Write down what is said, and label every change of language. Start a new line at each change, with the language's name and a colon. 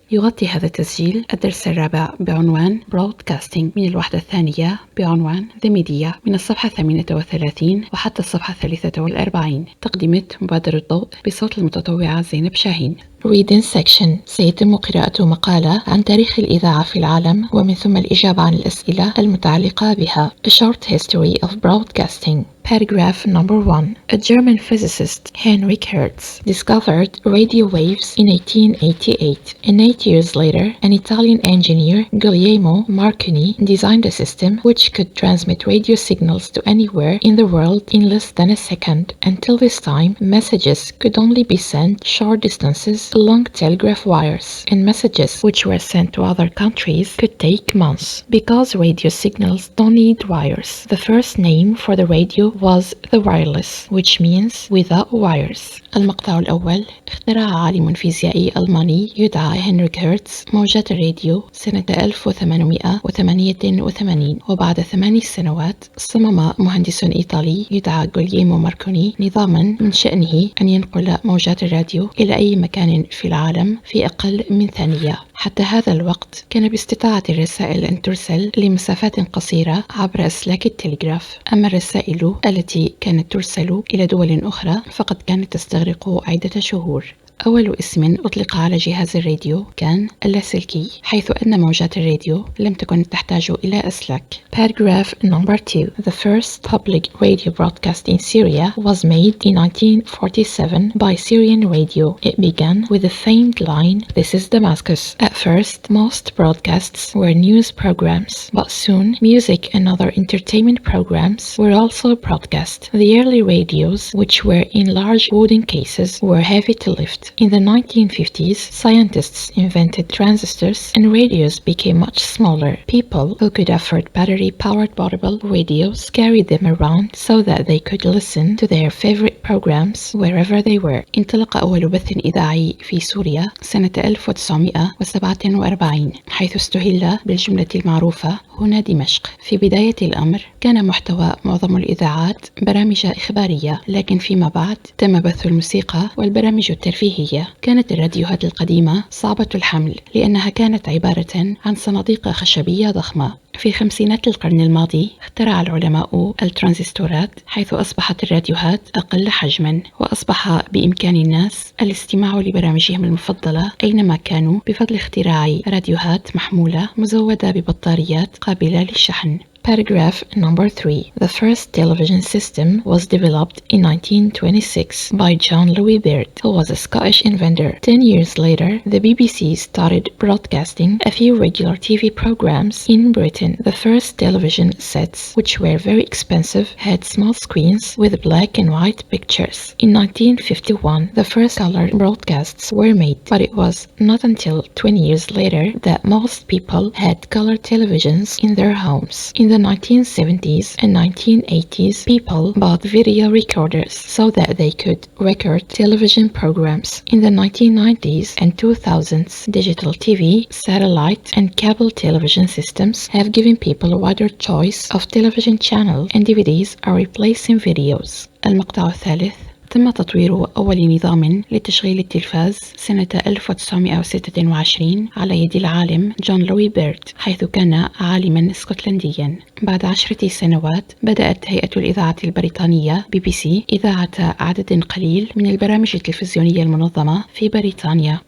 Arabic: يغطي هذا التسجيل الدرس الرابع بعنوان Broadcasting من الوحدة الثانية بعنوان The Media من الصفحة 38 وحتى الصفحة 43. تقدمت مبادرة ضوء بصوت المتطوعة زينب شاهين.
English: Reading section.
Arabic: سيتم قراءة مقالة عن تاريخ الإذاعة في العالم ومن ثم الإجابة عن الأسئلة المتعلقة بها.
English: A short history of broadcasting. Paragraph number 1. A German physicist, Heinrich Hertz, discovered radio waves in 1888. And 8 years later, an Italian engineer, Guglielmo Marconi, designed a system which could transmit radio signals to anywhere in the world in less than a second. Until this time, messages could only be sent short distances along telegraph wires, and messages which were sent to other countries could take months. Because radio signals don't need wires, the first name for the radio was the wireless, which means without wires.
Arabic: المقطع الأول. اخترع عالم فيزيائي ألماني يدعى هنريك هيرتز موجات الراديو سنة 1888، وبعد 8 سنوات صمم مهندس إيطالي يدعى جولييمو ماركوني نظاما من شأنه أن ينقل موجات الراديو إلى أي مكان في العالم في أقل من ثانية. حتى هذا الوقت كان باستطاعة الرسائل أن ترسل لمسافات قصيرة عبر أسلاك التلغراف، أما الرسائل التي كانت ترسل إلى دول أخرى فقد كانت تستغرق عدة شهور. أول اسم أطلق على جهاز الراديو كان اللاسلكي، حيث أن موجات الراديو لم تكن تحتاج إلى أسلاك.
English: Paragraph number 2. The first public radio broadcast in Syria was made in 1947 by Syrian radio. It began with the famed line, "This is Damascus." At first, most broadcasts were news programs, but soon music and other entertainment programs were also broadcast. The early radios, which were in large wooden cases, were heavy to lift. In the 1950s, scientists invented transistors and radios became much smaller. People who could afford battery-powered portable radios carried them around so that they could listen to their favorite programs wherever they were.
Arabic: انطلق أول بث إذاعي في سوريا سنة 1947، حيث استهل بالجملة المعروفة هنا دمشق. في بداية الأمر كان محتوى معظم الإذاعات برامج إخبارية، لكن فيما بعد تم بث الموسيقى والبرامج الترفيهية. كانت الراديوهات القديمة صعبة الحمل لأنها كانت عبارة عن صناديق خشبية ضخمة. في خمسينات القرن الماضي اخترع العلماء الترانزستورات، حيث أصبحت الراديوهات أقل حجما، وأصبح بإمكان الناس الاستماع لبرامجهم المفضلة أينما كانوا بفضل اختراع راديوهات محمولة مزودة ببطاريات قابلة للشحن.
English: Paragraph number 3. The first television system was developed in 1926 by John Louis Baird, who was a Scottish inventor. 10 years later, the BBC started broadcasting a few regular TV programs in Britain. The first television sets, which were very expensive, had small screens with black and white pictures. In 1951, the first color broadcasts were made, but it was not until 20 years later that most people had color televisions in their homes. In the 1970s and 1980s, people bought video recorders so that they could record television programs. In the 1990s and 2000s, digital TV, satellite, and cable television systems have given people a wider choice of television channels, and DVDs are replacing videos.
Arabic: المقطع الثالث. تم تطوير أول نظام لتشغيل التلفاز سنة 1926 على يد العالم جون لوي بيرد، حيث كان عالما اسكتلنديا. بعد 10 سنوات بدأت هيئة الإذاعة البريطانية BBC إذاعة عدد قليل من البرامج التلفزيونية المنظمة في بريطانيا.